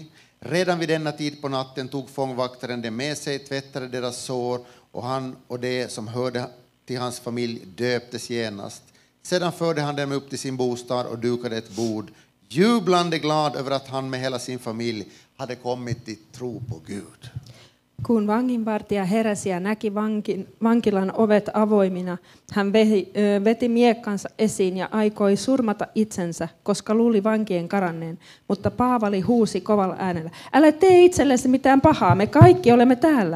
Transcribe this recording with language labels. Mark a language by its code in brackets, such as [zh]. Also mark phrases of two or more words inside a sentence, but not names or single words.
[sv] Redan vid denna tid på natten tog fångvaktaren dem med sig, tvättade deras sår och han och det som hörde till hans familj döptes genast. Sedan förde han dem upp till sin bostad och dukade ett bord, jublande glad över att han med hela sin familj hade kommit till tro på Gud. [fi] Kun vanginvartija heräsi ja näki vankilan ovet avoimina, hän veti miekkansa esiin ja aikoi surmata itsensä, koska luuli vankien karanneen. Mutta Paavali huusi kovalla äänellä: älä tee itsellesi mitään pahaa, me kaikki olemme täällä.